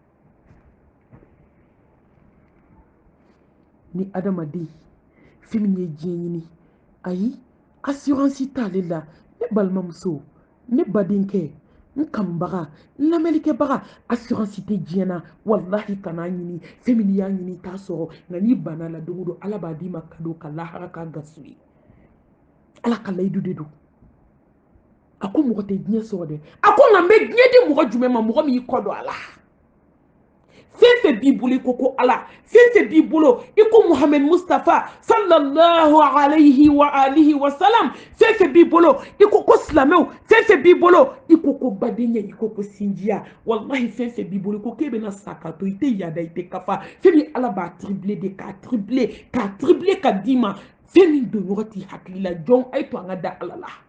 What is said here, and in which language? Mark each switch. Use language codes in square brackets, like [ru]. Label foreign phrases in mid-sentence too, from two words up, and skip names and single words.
[bm] ni adamaden fɛn min ye diɲɛ ɲini ayi assurance t'ale la ne balimamuso ne badenkɛ n kanubaga n lamɛnlikɛbaga assurance tɛ diɲɛ na wallahi kana ɲini fɛn min y'a ɲini t'a sɔrɔ nka n'i banna la don o don ala b'a d'i ma cadeau ka lahara k'a gaso ye ala ka layidu de don a ko mɔgɔ tɛ diɲɛ sɔrɔ dɛ a ko nka n bɛ diɲɛ di mɔgɔ jumɛn ma mɔgɔ min y'i kɔ don a la fɛn fɛn b'i bolo i ko ko ala fɛn fɛn b'i bolo i ko muhammed mustafa [ar] صلى الله عليه وعلى آله وسلم [bm] fɛn fɛn b'i bolo i ko silamɛw fɛn fɛn b'i bolo i ko badenya i ko sinjiya wallahi fɛn fɛn b'i bolo i ko k'e bɛna sa ka to i tɛ yada i tɛ kafa fɛn min ala b'a tripler de k'a tripler ka d'i ma fɛn min don yɔrɔ t'i hakili la jɔn a ye to an ka da ala la